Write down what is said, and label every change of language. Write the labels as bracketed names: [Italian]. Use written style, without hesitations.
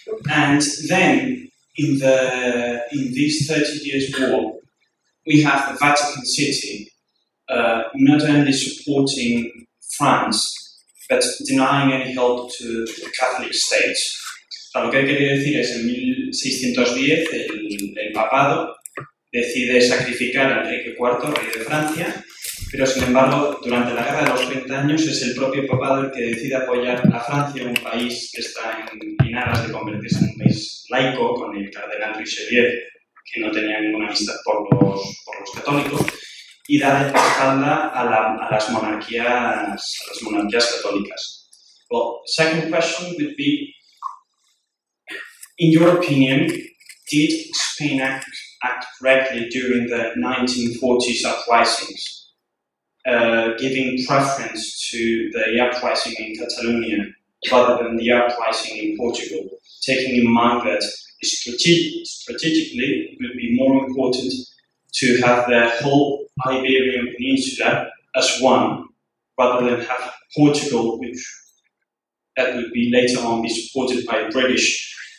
[English] And then, in this 30 years war, we have the Vatican City, not only supporting France, but denying any help to the Catholic states. [Spanish] Lo que quiere decir es que en 1610 el papado decide sacrificar a Enrique IV, rey de Francia, pero sin embargo, durante la guerra de los 30 años, es el propio papado el que decide apoyar a Francia, un país que está en aras de convertirse en un país laico, con el cardenal Richelieu, que no tenía ninguna amistad por los católicos, y dar la espalda a las monarquías católicas. [English] Well, second question would be, in your opinion, did Spain act correctly during the 1940s uprisings, giving preference to the uprising in Catalonia rather than the uprising in Portugal, taking in mind that strategically it would be more important to have the whole Iberian Peninsula as one, rather than have Portugal, which that would be later on be supported by British